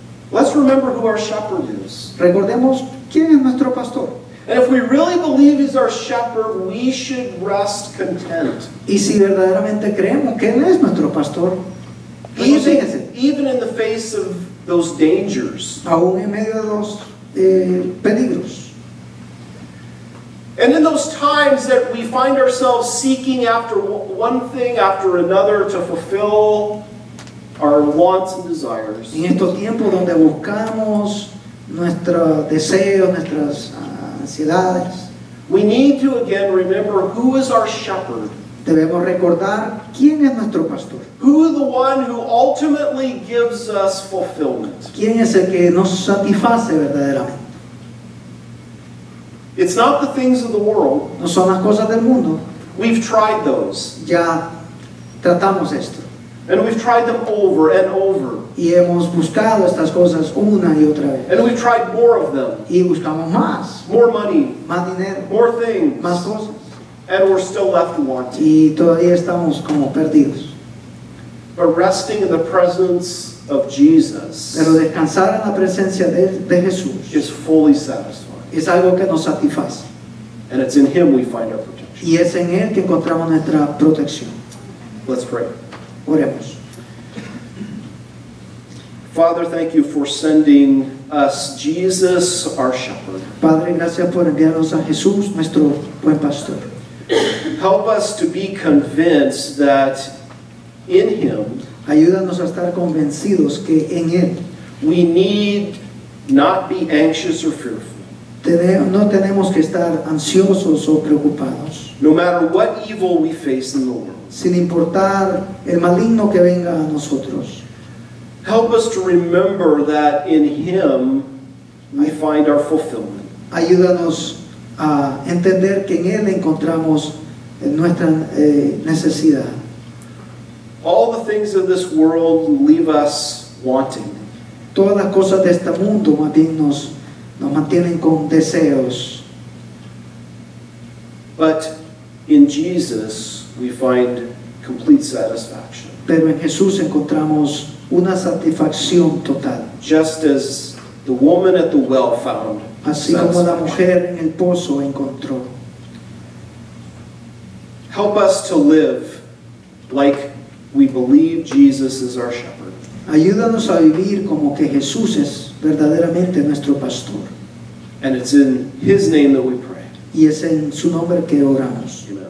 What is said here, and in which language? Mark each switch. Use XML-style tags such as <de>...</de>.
<en>let's remember who our shepherd is.</en> <es>recordemos quién es nuestro pastor.</es> <en>And if we really believe he's our shepherd, we should rest content.</en> <es>Y si verdaderamente creemos que Él es nuestro pastor, regocíjese,</es> <en>Even in the face of those dangers.</en> <es>aún en medio de los peligros.</es> <en>And in those times that we find ourselves seeking after one thing after another to fulfill our wants and desires,</en> <es>En estos tiempos donde buscamos nuestros deseos, nuestras ansiedades,</es> <en>we need to again remember who is our shepherd,</en> <es>debemos recordar quién es nuestro pastor,</es> <en>who is the one who ultimately gives us fulfillment.</en> <es>quién es el que nos satisface verdaderamente.</es> <en>It's not the things of the world.</en> <es>No son las cosas del mundo.</es> <en>We've tried those,</en> <es>Ya tratamos esto</es> <en>and we've tried them over and over,</en> <es>y hemos buscado estas cosas una y otra vez</es> <en>and we've tried more of them,</en> <es>y buscamos más</es> <en>money,</en> <es>dinero,</es> <en>more things,</en> <es>más cosas</es> <en>and we're still left wanting.</en> <es>y todavía estamos como perdidos.</es> <en>But resting in the presence of Jesus</en> <es>Pero descansar en la presencia de Jesús</es> <en>is fully satisfying.</en> <es>es algo que nos satisface</es> <en>And it's in him we find our protection.</en> <es>y es en Él que encontramos nuestra protección.</es> <en>Let's pray.</en> <es>Oremos.</es> <en>Father, thank you for sending us Jesus, our shepherd.</en> <es>Padre, gracias por enviarnos a Jesús, nuestro buen pastor.</es> <en>Help us to be convinced that in him</en> <es>Ayúdanos a estar convencidos que en Él</es> <en>we need not be anxious or fearful.</en> <es>no tenemos que estar ansiosos o preocupados,</es> <en>No matter what evil we face in the world.</en> <es>sin importar el maligno que venga a nosotros.</es> <en>Help us to remember that in him we find our fulfillment.</en> <es>Ayúdanos a entender que en Él encontramos nuestra necesidad.</es> <en>All the things of this world leave us wanting.</en> <es>Todas las cosas de este mundo más bien nos mantienen con deseos,</es> <en>But in Jesus we find complete satisfaction.</en> <es>pero en Jesús encontramos una satisfacción total.</es> <en>Just as the woman at the well found</en> <es>Así como la</es> <en>satisfaction.</en> <es>mujer en el pozo encontró.</es> <en>Help us to live like we believe Jesus is our shepherd.</en> <es>Ayúdanos a vivir como que Jesús es verdaderamente nuestro pastor.</es> <en>And it's in his name that we pray.</en> <es>Y es en su nombre que oramos.</es>